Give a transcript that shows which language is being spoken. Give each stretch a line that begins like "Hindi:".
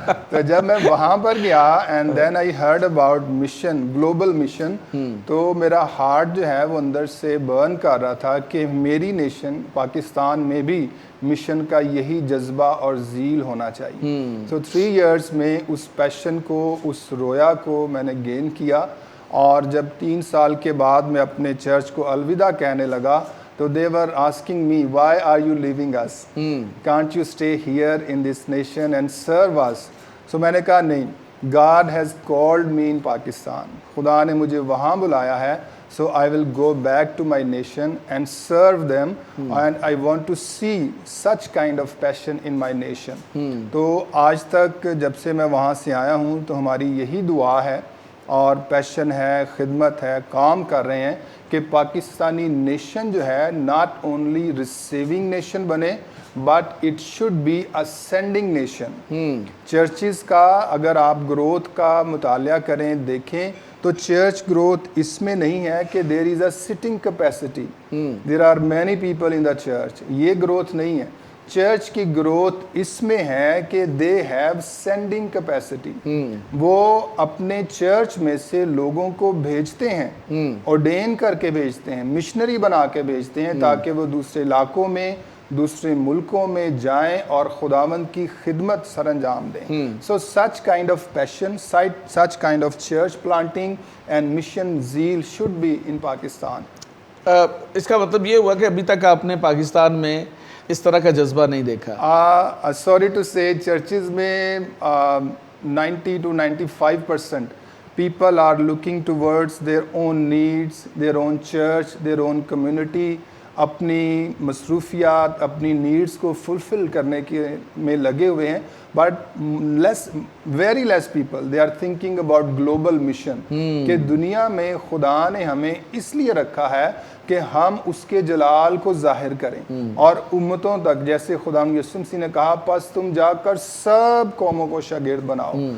Urdu: تو جب میں وہاں پر گیا
English: and then I heard about mission,
Urdu: global mission, تو میرا ہارٹ جو ہے وہ اندر سے برن کر رہا تھا کہ میری نیشن پاکستان میں بھی مشن کا یہی جذبہ اور ذیل ہونا چاہیے. سو 3 ایئرس میں اس پیشن کو، اس رویا کو میں نے گین کیا. اور جب 3 سال کے بعد میں اپنے چرچ کو الوداع کہنے لگا تو
English: they were asking me, why are you leaving us? Can't you stay here in this nation and serve us? So
Urdu: میں نے کہا نہیں,
English: God has called me in Pakistan.
Urdu: خدا نے مجھے وہاں بلایا ہے.
English: So I will go back to my nation and serve them and I want to see such kind of passion in my nation.
Urdu: تو آج تک جب سے میں وہاں سے آیا ہوں تو ہماری یہی دعا ہے اور پیشن ہے، خدمت ہے، کام کر رہے ہیں کہ پاکستانی نیشن جو ہے
English: Not only receiving nation بنے but it should be a sending nation.
Urdu: Churches کا اگر آپ گروتھ کا مطالعہ کریں، دیکھیں تو چرچ گروتھ اس میں نہیں ہے کہ
English: There is a sitting capacity, there are many people in the church.
Urdu: یہ گروتھ نہیں ہے. چرچ کی گروتھ اس میں ہے کہ
English: They have sending capacity.
Urdu: وہ اپنے چرچ میں سے لوگوں کو بھیجتے ہیں، ordain کر کے بھیجتے ہیں، مشنری بنا کے بھیجتے ہیں تاکہ وہ دوسرے علاقوں میں، دوسرے ملکوں میں جائیں اور خداوند کی خدمت سر انجام دیں.
English: So such kind of passion, such kind of church planting and mission zeal should be in Pakistan.
Urdu: اس کا مطلب یہ ہوا کہ ابھی تک آپ نے پاکستان میں اس طرح کا جذبہ نہیں دیکھا؟
English: Sorry to say churches میں 90 to 95% people are looking towards their own needs, their own church, their own community.
Urdu: اپنی مصروفیات، اپنی نیڈس کو فلفل کرنے کے میں لگے ہوئے ہیں.
English: but very less people they are thinking about global mission
Urdu: کہ دنیا میں خدا نے ہمیں اس لیے رکھا ہے کہ ہم اس کے جلال کو ظاہر کریں اور امتوں تک، جیسے خدا یسوع مسیح نے کہا پس تم جا کر سب قوموں کو شاگرد بناؤ.